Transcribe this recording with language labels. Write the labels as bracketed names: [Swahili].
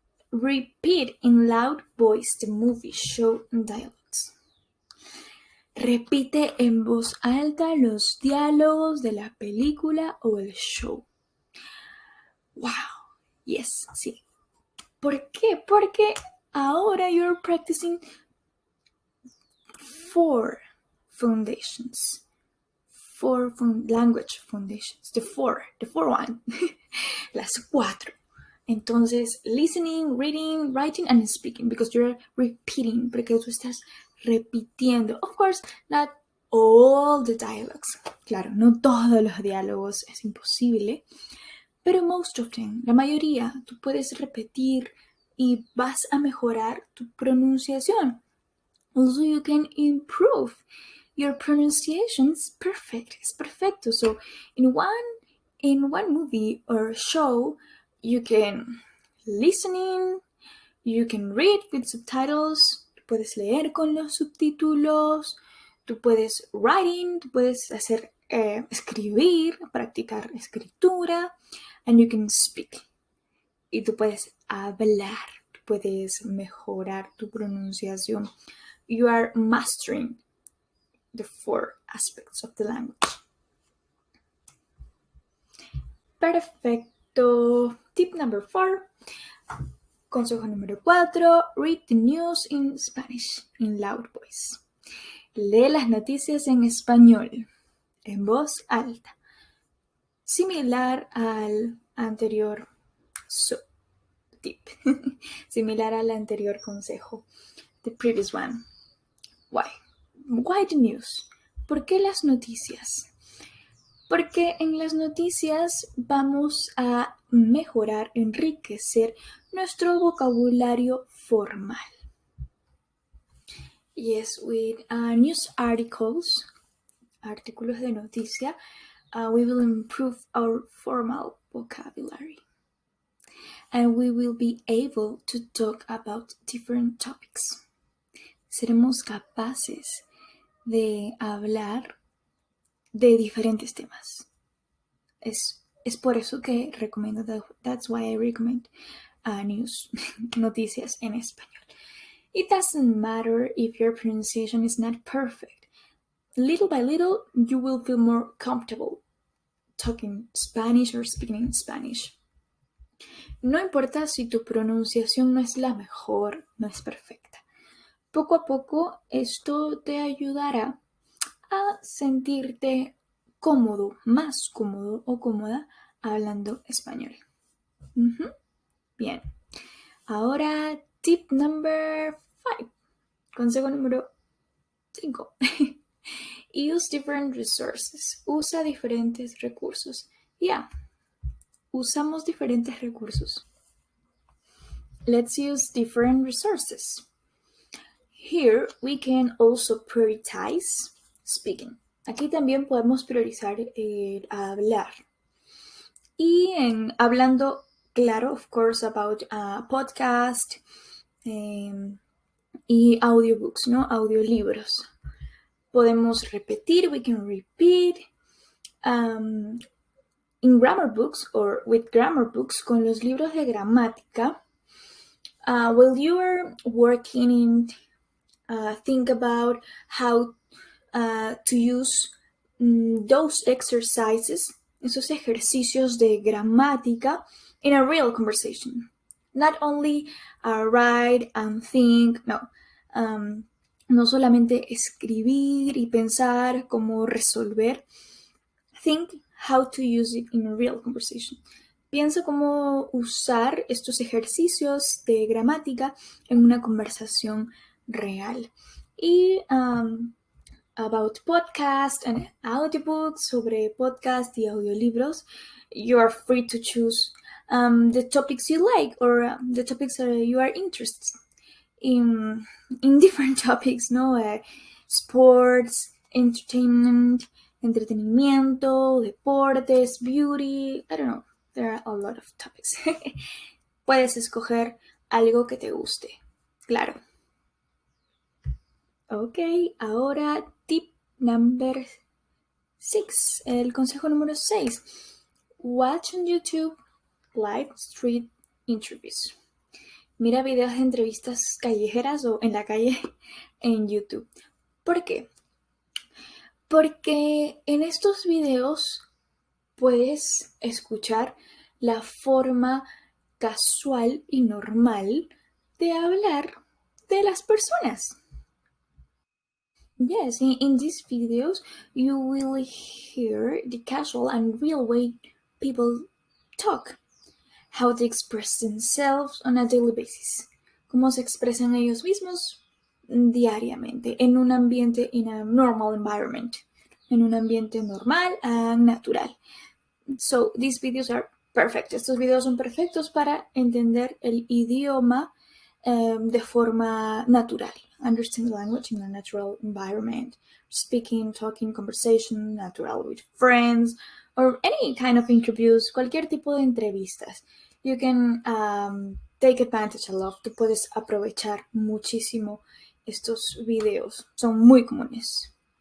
[English] Repeat in loud voice the movie, show, and dialogues. [Spanish] Repite en voz alta los diálogos de la película o el show. [English] Wow, yes, [Spanish] sí. ¿Por qué? Porque ahora [English] you're practicing four foundations. Language foundations. The four one. [Spanish] Las cuatro. Entonces, [English] listening, reading, writing, and speaking, because you're repeating, [Spanish] porque tú estás repitiendo. [English] Of course, not all the dialogues. [Spanish] Claro, no todos los diálogos, es imposible. Pero [English] most of them, [Spanish] la mayoría, tú puedes repetir y vas a mejorar tu pronunciación. [English] Also, you can improve your pronunciation. Is perfect. It's perfecto. So, in one movie or show, you can listening, you can read with subtitles, [Spanish] puedes leer con los subtítulos, tú puedes [English] writing, [Spanish] tú puedes hacer escribir, practicar escritura, [English] and you can speak. [Spanish] Y tú puedes hablar, tú puedes mejorar tu pronunciación. [English] You are mastering the four aspects of the language. [Spanish] Perfecto. [English] Tip number [Spanish] 4. Consejo número 4. [English] Read the news in Spanish in loud voice. [Spanish] Lee las noticias en español, en voz alta. Similar al anterior tip. Similar al anterior consejo. [English] The previous one. Why? Why the news? [Spanish] ¿Por qué las noticias? Porque en las noticias vamos a mejorar, enriquecer nuestro vocabulario formal. [English] Yes, with news articles, [Spanish] artículos de noticia, [English] we will improve our formal vocabulary. And we will be able to talk about different topics. [Spanish] Seremos capaces de hablar de diferentes temas. Es por eso que recomiendo, [English] that's why I recommend news, [Spanish] noticias en español. [English] It doesn't matter if your pronunciation is not perfect. Little by little, you will feel more comfortable talking Spanish or speaking in Spanish. [Spanish] No importa si tu pronunciación no es la mejor, no es perfecta. Poco a poco, esto te ayudará a sentirte cómodo, más cómodo o cómoda hablando español. Bien. Ahora, [English] tip number [Spanish] 5. Consejo número [English] 5. Use different resources. [Spanish] Usa diferentes recursos. Usamos diferentes recursos. [English] Let's use different resources. Here we can also prioritize speaking. [Spanish] Aquí también podemos priorizar hablar. Y hablando, claro, [English] of course, about podcast [Spanish] y [English] audiobooks, [Spanish] ¿no? Audiolibros. Podemos repetir, [English] we can repeat. In grammar books or with grammar books, [Spanish] con los libros de gramática, [English] while you are working in, think about how to use those exercises, [Spanish] esos ejercicios de gramática, [English] in a real conversation. Not only write and think, no. [Spanish] No solamente escribir y pensar cómo resolver. [English] Think how to use it in a real conversation. [Spanish] Piensa cómo usar estos ejercicios de gramática en una conversación real. [English] Y about podcast and audiobooks, [Spanish] sobre podcast y audiolibros, [English] you are free to choose the topics you like or the topics you are interested in different topics, ¿no? Sports, entertainment, [Spanish] entretenimiento, deportes, [English] beauty, I don't know, there are a lot of topics. [Spanish] Puedes escoger algo que te guste, claro. Ok, ahora [English] tip number [Spanish] 6, el consejo número 6. [English] Watch on YouTube live street interviews. [Spanish] Mira videos de entrevistas callejeras o en la calle en YouTube. ¿Por qué? Porque en estos videos puedes escuchar la forma casual y normal de hablar de las personas. [English] Yes, in these videos, you will hear the casual and real way people talk, how they express themselves on a daily basis, [Spanish] cómo se expresan ellos mismos diariamente en un ambiente, [English] in a normal environment, [Spanish] en un ambiente normal [English] and natural. So, these videos are perfect. [Spanish] Estos videos son perfectos para entender el idioma de forma natural. [English] Understand the language in a natural environment. Speaking, talking, conversation, natural with friends, or any kind of interviews, [Spanish] cualquier tipo de entrevistas. [English] You can take advantage of. [Spanish] Tú puedes aprovechar muchísimo estos videos. Son muy comunes.